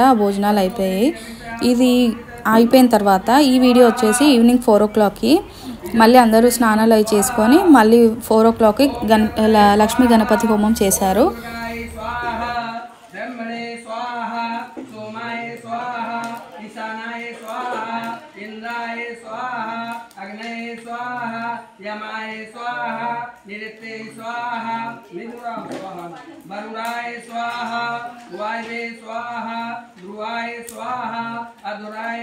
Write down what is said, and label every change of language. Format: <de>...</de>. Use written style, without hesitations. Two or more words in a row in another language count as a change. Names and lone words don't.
<te>ఆ భోజనాలు అయిపోయాయి. ఇది అయిపోయిన తర్వాత ఈ వీడియో వచ్చేసి ఈవినింగ్ 4 o'clockకి మళ్ళీ అందరూ స్నానాలు అవి చేసుకొని మళ్ళీ 4 o'clockకి లక్ష్మీ గణపతి హోమం చేశారు.</te> <sa>इंद्राय स्वाहा अग्नये स्वाहा यमाय स्वाहा निरते स्वाहा मिथुनाय स्वाहा वरुणाय स्वाहा वायवे स्वाहा ध्रुवाय स्वाहा अधुराय</sa>